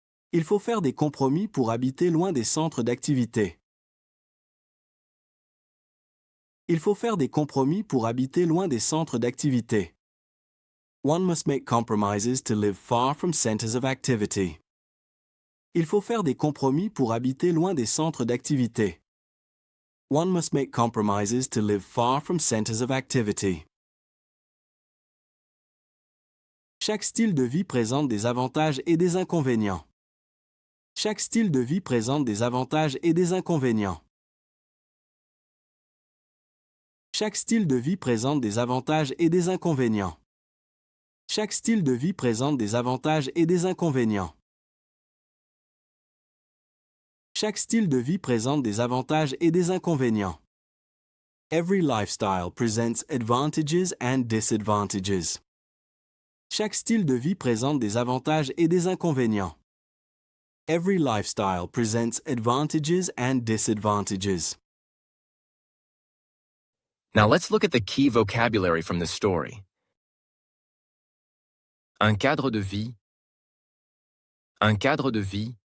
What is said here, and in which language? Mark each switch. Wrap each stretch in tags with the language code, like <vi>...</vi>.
<fr>Il faut faire des compromis pour habiter loin des centres d'activité. Il faut faire des compromis pour habiter loin des centres d'activité.</fr> <en>One must make compromises to live far from centers of activity.</en> <fr>Il faut faire des compromis pour habiter loin des centres d'activité.</fr> <en>One must make compromises to live far from centers of activity.</en> <fr>Chaque style de vie présente des avantages et des inconvénients. Chaque style de vie présente des avantages et des inconvénients. Chaque style de vie présente des avantages et des inconvénients. Chaque style de vie présente des avantages et des inconvénients. Chaque style de vie présente des avantages et des inconvénients.</fr> <en>Every lifestyle presents advantages and disadvantages.</en> <fr>Chaque style de vie présente des avantages et des inconvénients.</fr> <en>Every lifestyle presents advantages and disadvantages. Now let's look at the key vocabulary from this story.</en> <fr>Un cadre de vie. Un cadre de vie.</fr>